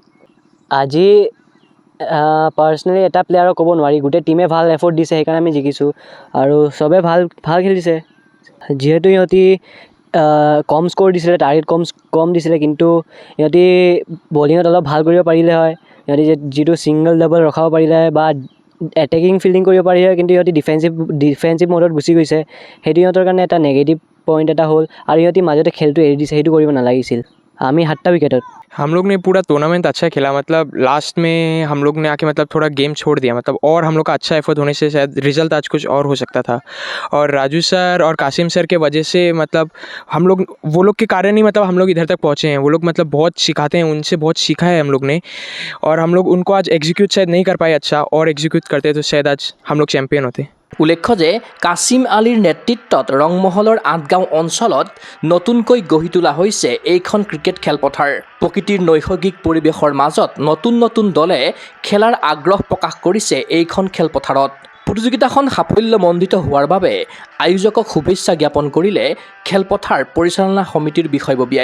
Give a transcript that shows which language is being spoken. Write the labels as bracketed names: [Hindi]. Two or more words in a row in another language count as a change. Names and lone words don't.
[Assamese] আজি পাৰ্চনেলি এটা প্লেয়াৰক ক'ব নোৱাৰি গোটেই টিমে ভাল এফৰ্ট দিছে সেইকাৰণে আমি জিকিছোঁ আৰু চবে ভাল খেলিছে যিহেতু সিহঁতি কম স্ক'ৰ দিছিলে টাৰ্গেট কম দিছিলে কিন্তু সিহঁতি বলিঙত অলপ ভাল কৰিব পাৰিলে হয় সিহঁতি যিটো [English] single double [Assamese] ৰখাব পাৰিলে বা [English] attacking fielding [Assamese] কৰিব পাৰিলে হয় কিন্তু সিহঁতি ডিফেন্সিভ মডত গুচি গৈছে সেইটো সিহঁতৰ কাৰণে এটা [English] negative point [Assamese] এটা হ'ল আৰু সিহঁতি মাজতে খেলটো এৰি দিছে সেইটো কৰিব নালাগিছিল আমি 7টা উইকেটত [Hindi] हम लोग ने पूरा टूर्नामेंट अच्छा खेला मतलब लास्ट में हम लोग ने आके मतलब थोड़ा गेम छोड़ दिया मतलब और हम लोग का अच्छा एफर्ट होने से शायद रिजल्ट आज कुछ और हो सकता था और राजू सर और कासिम सर के वजह से मतलब हम लोग वो लोग के कारण ही मतलब हम लोग इधर तक पहुँचे हैं वो लोग मतलब बहुत सिखाते हैं उनसे बहुत सीखा है हम लोग ने और हम लोग उनको आज एग्जीक्यूट शायद नहीं कर पाए अच्छा और एग्जीक्यूट करते तो शायद आज हम लोग चैम्पियन होते [Assamese] উল্লেখ্য যে কাছিম আলীৰ নেতৃত্বত ৰংমহলৰ 8 গাঁও অঞ্চলত নতুনকৈ গঢ়ি তোলা হৈছে এইখন ক্ৰিকেট খেলপথাৰ প্ৰকৃতিৰ নৈসৰ্গিক পৰিৱেশৰ মাজত নতুন দলে খেলাৰ আগ্ৰহ প্ৰকাশ কৰিছে এইখন খেলপথাৰত প্ৰতিযোগিতাখন সাফল্যমণ্ডিত হোৱাৰ বাবে আয়োজকক শুভেচ্ছা জ্ঞাপন কৰিলে খেলপথাৰ পৰিচালনা সমিতিৰ বিষয়ববীয়াই